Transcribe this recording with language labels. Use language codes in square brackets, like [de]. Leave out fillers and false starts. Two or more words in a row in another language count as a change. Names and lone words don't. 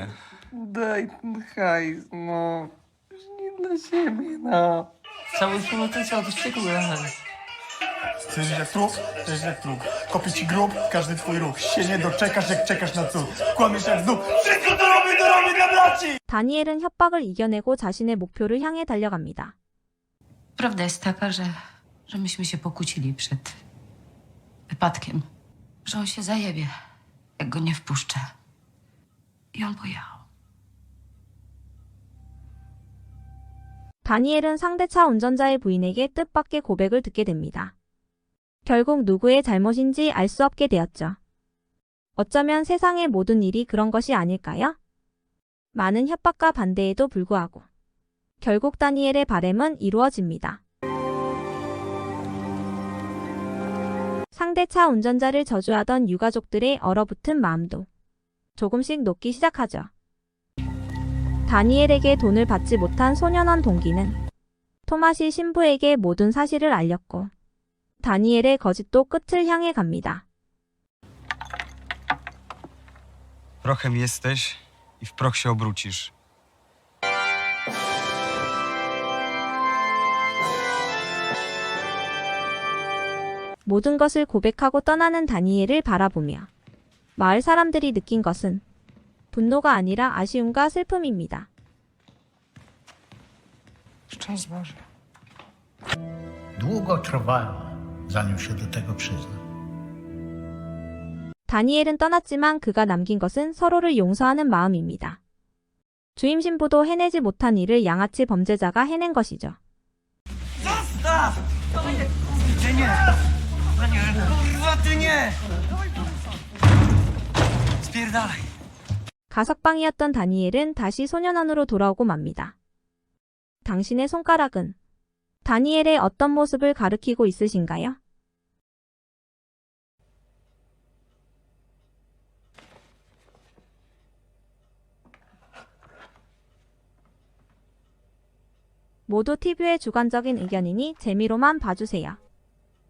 [pl] Daj ten hajs, no. Nie dla siebie, no. Cały potencjał to ściekły hajs. Chcesz jak trup? Chcesz jak trup. Kopię ci grób, każdy twój ruch. Się nie doczekasz, jak czekasz na cud. Kłamiesz jak znów. Wszystko to robię dla braci! [ko] 다니엘은 협박을 이겨내고 자신의 목표를 향해 달려갑니다. [pl] Prawda jest taka, że myśmy się pokłócili przed wypadkiem. Że on się zajebie, jak go nie wpuszczę. I on pojechał. [ko] 다니엘은 상대차 운전자의 부인에게 뜻밖의 고백을 듣게 됩니다. 결국 누구의 잘못인지 알 수 없게 되었죠. 어쩌면 세상의 모든 일이 그런 것이 아닐까요? 많은 협박과 반대에도 불구하고 결국 다니엘의 바램은 이루어집니다. 상대차 운전자를 저주하던 유가족들의 얼어붙은 마음도 조금씩 녹기 시작하죠. 다니엘에게 돈을 받지 못한 소년원 동기는 토마시 신부에게 모든 사실을 알렸고 다니엘의 거짓도 끝을 향해 갑니다. [pl] Prochem jesteś i w proch się obrócisz. [ko] 모든 것을 고백하고 떠나는 다니엘을 바라보며 마을 사람들이 느낀 것은 분노가 아니라 아쉬움과 슬픔입니다. [pl] Szczęść Boże. Długo trwało, zanim się do tego przyznał. [ko] 다니엘은 떠났지만 그가 남긴 것은 서로를 용서하는 마음입니다. 주임 신부도 해내지 못한 일을 양아치 범죄자가 해낸 것이죠. [pl] Zostaw! Ty nie! Kurwa, ty nie! Spierdalaj. [ko] 가석방이었던 다니엘은 다시 소년원으로 돌아오고 맙니다. 당신의 손가락은 다니엘의 어떤 모습을 가리키고 있으신가요? 모두 TV의 주관적인 의견이니 재미로만 봐주세요.